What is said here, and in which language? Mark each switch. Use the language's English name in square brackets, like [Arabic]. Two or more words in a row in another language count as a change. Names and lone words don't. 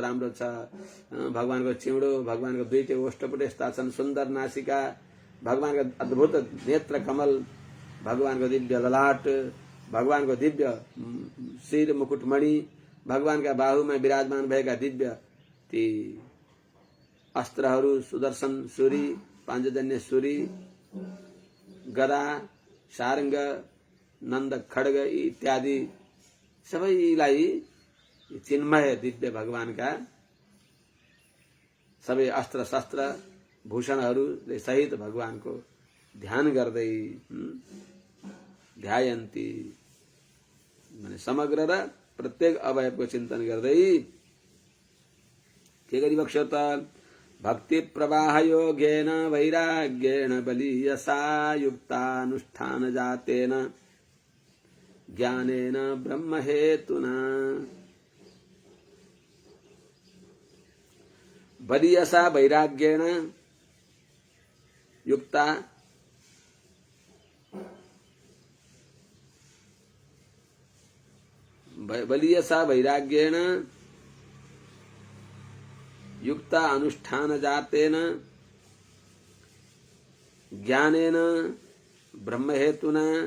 [Nepali] राम्रो छ, भगवानको चिउँडो, भगवानको दुईटै ओष्ठपुट यस्ता छन्, सुन्दर नासिका, भगवानको अद्भुत नेत्र कमल, भगवानको दिव्य ललाट, भगवानको दिव्य शिर मुकुटमणि, भगवानका बाहुमा विराजमान भएका दिव्य ती अस्त्रहरू, सुदर्शन सुरी, पाञ्चजन्य सुरी, गदा, सारङ्ग, नन्द खड्ग इत्यादि सबैलाई चिन्मय दिव्य भगवानका सबै अस्त्र शस्त्र भूषणहरूले सहित भगवानको ध्यान गर्दै ध्यायन्ती माने समग्र र प्रत्येक अवयवको चिन्तन गर्दै के गरिबक्स्यो त [Sanskrit] भक्ति प्रवाह योगेन वैराग्येण बलीयसा युक्तानुष्ठान जातेन ज्ञानेन ब्रह्म हेतुना। बलीयसा वैराग्येण युक्ता बलीयसा वैराग्येण युक्ता अनुष्ठान जातेन ज्ञानेन ब्रह्म हेतुना।